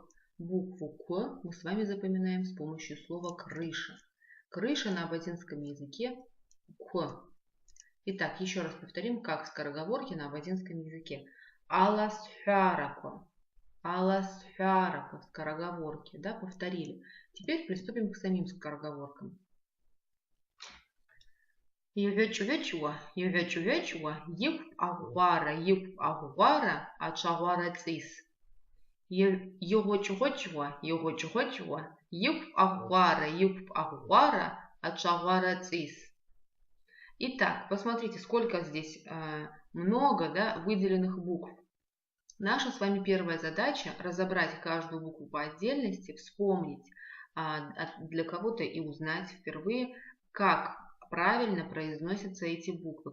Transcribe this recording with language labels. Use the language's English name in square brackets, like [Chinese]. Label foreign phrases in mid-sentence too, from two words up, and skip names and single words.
[Russian] Букву К мы с вами запоминаем с помощью слова крыша. Крыша на абазинском языке К. Итак, еще раз повторим, как скороговорки на абазинском языке. [Abaza] Аласфярако. Аласфярако. [Russian] Скороговорки. Да, повторили. Теперь приступим к самим скороговоркам. [Abaza] Ювечу-вечуа, ев агвара, ачагвара цис. Його-чого-чого, ев агвара, ачагвара цис. [Russian] Итак, посмотрите, сколько здесь много, да, выделенных букв. Наша с вами первая задача — разобрать каждую букву по отдельности, вспомнить для кого-то и узнать впервые, как правильно произносятся эти буквы.